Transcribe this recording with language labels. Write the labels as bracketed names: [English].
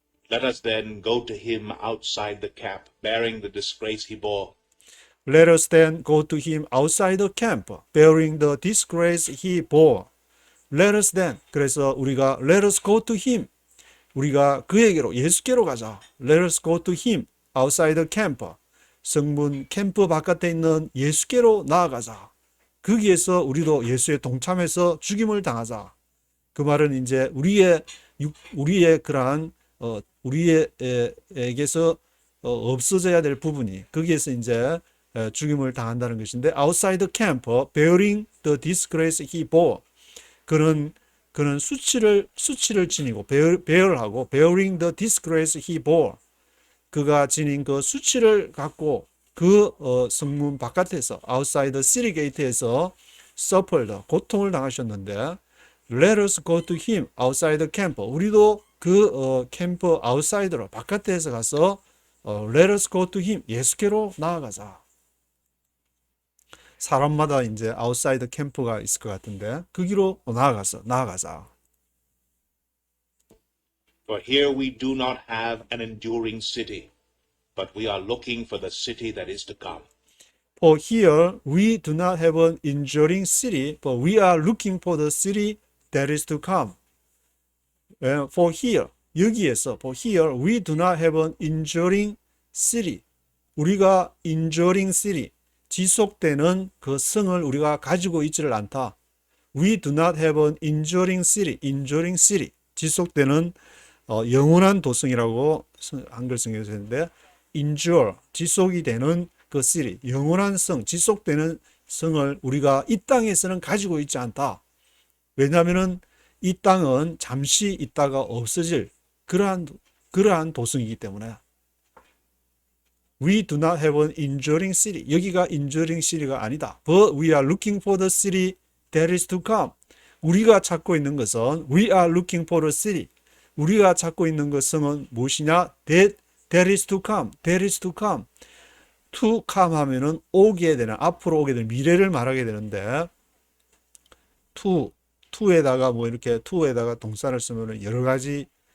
[English] Let us then go to him outside the camp, bearing the disgrace he bore. Let us then go to him outside the camp, bearing the disgrace he bore. Let us then, [Korean] 그래서 우리가 [English] let us go to him, [Korean] 우리가 그에게로 예수께로 가자. [English] Let us go to him outside the camp. [Korean] 성문 캠프 바깥에 있는 예수께로 나아가자. 거기에서 우리도 예수에 동참해서 죽임을 당하자. 그 말은 이제 우리의 그러한 우리에게서 없어져야 될 부분이 거기에서 이제 죽임을 당한다는 것인데, [English] outside the camp, bearing the disgrace he bore. [Korean] 그는 수치를 지니고 [English] bear하고 bearing the disgrace he bore. [Korean] 그가 지닌 그 수치를 갖고 그 성문 바깥에서 [English] outside the city gate [Korean] 에서 suffered, 고통을 당하셨는데, [English] let us go to him outside the camp. [Korean] 우리도 그 캠프 아웃사이드로 바깥에서 가서 [English] let us go to him, [Korean] 예수께로 나아가자. 사람마다 이제 아웃사이드 캠프가 있을 것 같은데 그 길로 나아가자. [English] For here we do not have an enduring city, but we are looking for the city that is to come. For here we do not have an enduring city, but we are looking for the city that is to come. For here, [Korean] 여기에서 [English] for here we do not have an enduring city. [Korean] 우리가 enduring city, 지속되는 그 성을 우리가 가지고 있지를 않다. [English] We do not have an enduring city, [Korean] 지속되는 영원한 도성이라고 한글 성경에서 했는데, endure, 지속이 되는 그 city, 영원한 성, 지속되는 성을 우리가 이 땅에서는 가지고 있지 않다. 왜냐하면은 이 땅은 잠시 있다가 없어질 그러한 도성이기 때문에. [English] We do not have an enduring city. [Korean] 여기가 enduring city가 아니다. [English] But we are looking for the city that is to come. [Korean] 우리가 찾고 있는 것은 [English] we are looking for the city. [Korean] 우리가 찾고 있는 것은 무엇이냐? [English] That is to come. That is to come. [Korean] To come 하면은 오게 되는, 앞으로 오게 되는 미래를 말하게 되는데, to에다가 뭐 이렇게 to에다가 동사를 쓰면은 여러 가지